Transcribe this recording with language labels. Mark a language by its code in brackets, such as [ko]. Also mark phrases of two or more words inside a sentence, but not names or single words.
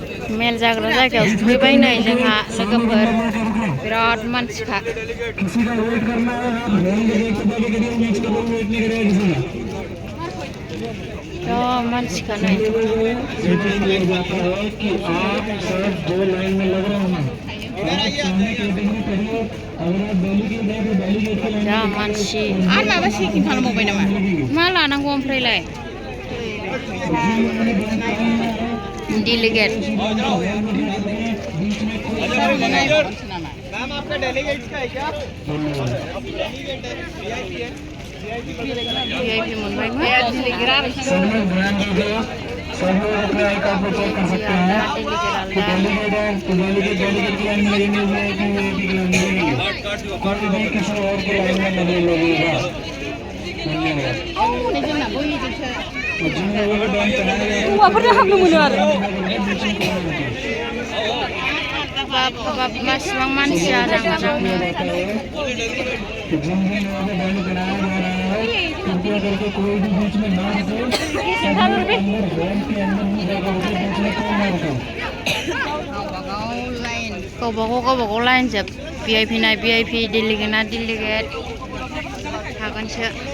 [brx] मेल जाग्रा जायगायाव सफैबाय नै जोंहा लोगोफोर बिराद मानसिखा मानसिखा नै जा मानसि आरो माबा चेकिं खालामबावबाय नामा मा लानांगौ ओमफ्रायलाय [hi] डेलीगेट मैम आपका डेलीगेट का है क्या वीआईपी [brx] मोनबाय मा [hi] डेलीगेट सब लोग अपने आई कार्ड पर चेक कर सकते हैं डेलीगेट की लाइन में लगेंगे वीआईपी की लाइन में लगेंगे कोई भी किसी और की लाइन में नहीं लगेगा [brx] हौवाफोरनो हाबनो मोनो आरो बाब मासिबां मानसि आरो गावबागाव लाइन जोब भिआइपि ना भिआइपि डेलीगेट ना डेलीगेट थागोनसो